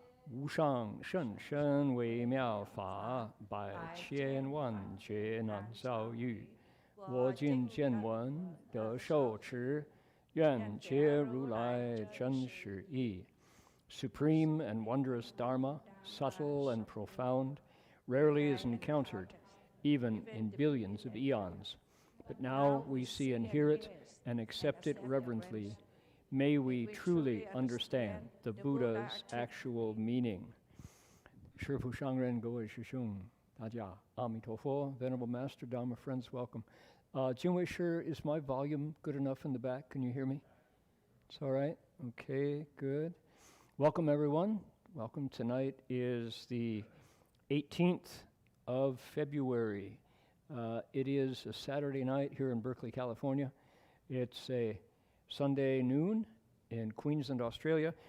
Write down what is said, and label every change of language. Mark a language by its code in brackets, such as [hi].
[zh] 无上甚深微妙法，百千万劫难遭遇。我今见闻得受持，愿解如来真实义。 [en] Supreme and wondrous Dharma, subtle and profound, rarely is encountered, even in billions of eons. But now we see and hear it and accept it reverently. May we truly understand the Buddha's actual meaning. [zh] 师父上人，各位师兄，大家阿弥陀佛. [en] Venerable Master, Dharma friends, welcome. Jingwei Shi, is my volume good enough in the back? Can you hear me? It's all right? Okay, good. Welcome, everyone. Welcome. Tonight is the 18th of February. It is a Saturday night here in Berkeley, California. It's a Sunday noon in Queensland, Australia.